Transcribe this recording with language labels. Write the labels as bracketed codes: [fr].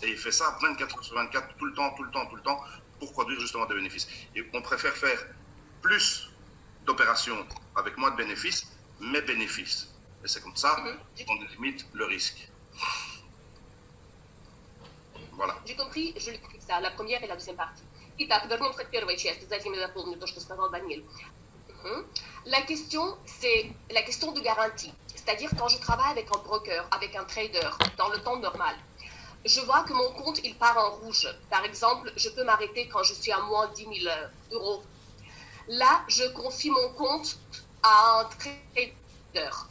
[fr] Et il fait ça 24 heures sur 24, tout le temps, pour produire justement des bénéfices. Et on préfère faire plus d'opérations avec moins de bénéfices, mais bénéfices. Et c'est comme ça qu'on limite le risque. Voilà. J'ai compris, je l'explique ça, la première et la deuxième partie. [ru] Итак, вернемся к первой части, затем я дополню то, что сказал Даниэль. [fr] La question, c'est la question de garantie. C'est-à-dire quand je travaille avec un broker, avec un trader, dans le temps normal, je vois que mon compte, il part en rouge. Par exemple, je peux m'arrêter quand je suis à moins 10 000 euros. Là, je confie mon compte à un trader.